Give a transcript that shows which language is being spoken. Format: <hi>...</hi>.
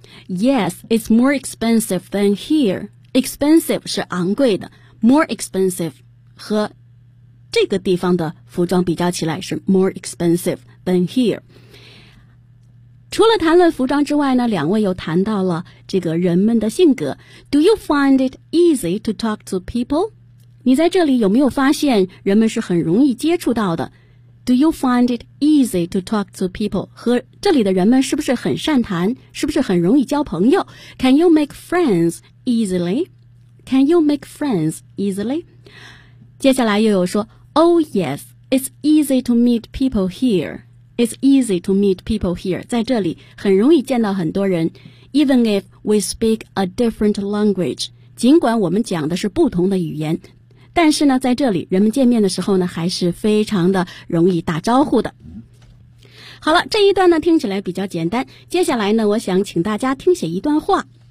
<en>Yes, it's more expensive than here. Expensive</en> <zh>是昂贵的，</zh> <en>more expensive</en> <zh>和这个地方的服装比较起来是</zh> <en>more expensive than here。</en> <zh>除了谈论服装之外呢，两位又谈到了这个人们的性格。</zh> <en>Do you find it easy to talk to people?</en> <zh>你在这里有没有发现人们是很容易接触到的？</zh> <en>Do you find it easy to talk to people?</en> <zh>和这里的人们是不是很善谈？是不是很容易交朋友？</zh> <en>Can you make friends easily? Can you make friends easily?</en> <zh>接下来又有说，</zh> <en>Oh yes, it's easy to meet people here. It's easy to meet people here.</en> <zh>在这里很容易见到很多人。</zh> <en>Even if we speak a different language,</en> <zh>尽管我们讲的是不同的语言，但是呢在这里人们见面的时候呢还是非常的容易打招呼的。好了，这一段呢听起来比较简单，接下来呢我想请大家听写一段话。</zh>